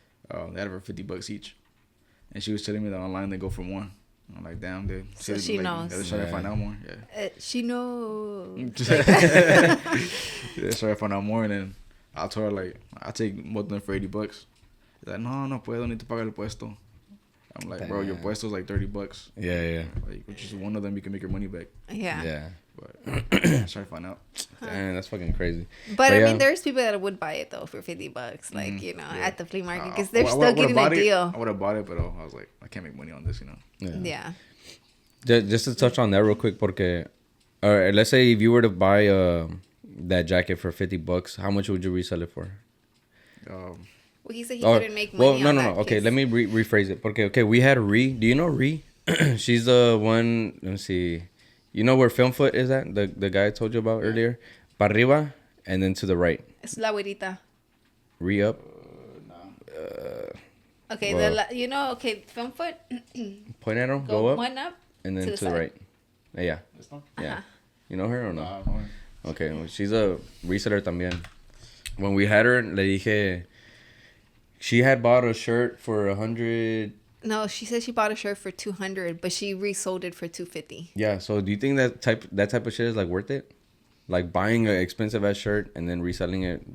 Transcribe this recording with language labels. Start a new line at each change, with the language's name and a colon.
English: They had it for $50 each. And she was telling me that online they go for one. I'm like, damn, dude. So she knows. They're trying to find out more. Yeah. She knows. Yeah, trying to find out more. And then I told her, like, I'll take both of them for $80. She's like,
Spanish: no puedo,
English: need to
Spanish: pagar el puesto.
English: I'm like, bro, your puesto is like $30. Yeah. Like, which is one of them, you can make your money back. Yeah. But trying to find out. Damn, that's fucking crazy. But I mean, there's people that would buy it though for $50, like at the flea market, because they're still getting a deal. I would have bought it, but I was like, I can't make money on this, Yeah. Just to touch on that real quick, porque, let's say if you were to buy that jacket for $50, how much would you resell it for? Well, he said he couldn't make money. No. Okay, let me rephrase it. Porque, okay, we had Ree. Do you know Ree? She's the one. Let me see. You know where Film Foot is at? The guy I told you about earlier?
Spanish: Para arriba
English: and then to the right.
Spanish: Es la güerita.
English: Re up. Okay, okay, Film Foot. Point at him, go up. One up. And then to the right. Yeah. Yeah. You know her or no? Okay, well, she's a reseller también. When we had her,
Spanish: le dije,
English: she had bought a shirt for 100. No, she said she bought a shirt for 200, but she resold it for 250. Yeah, so do you think that type of shit is like worth it? Like buying an expensive ass shirt and then reselling it?